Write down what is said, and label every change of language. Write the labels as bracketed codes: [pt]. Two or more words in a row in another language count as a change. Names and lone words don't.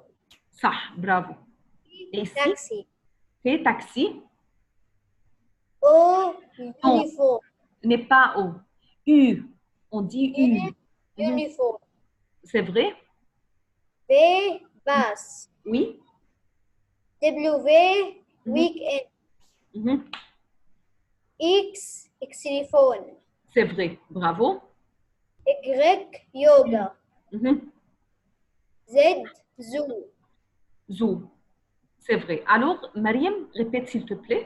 [fr] Ça, bravo. Et ici, taxi, T, taxi. O, Non, uniforme, n'est pas O. U. On dit U. Mhm. uniforme, C'est vrai? V, basse, Oui. W, Mhm. weekend, Mhm. X, xylophone, C'est vrai. Bravo. Y, yoga, Mhm. Z, zoo, Zoo. C'est vrai. Alors, Mariam, répète s'il te plaît.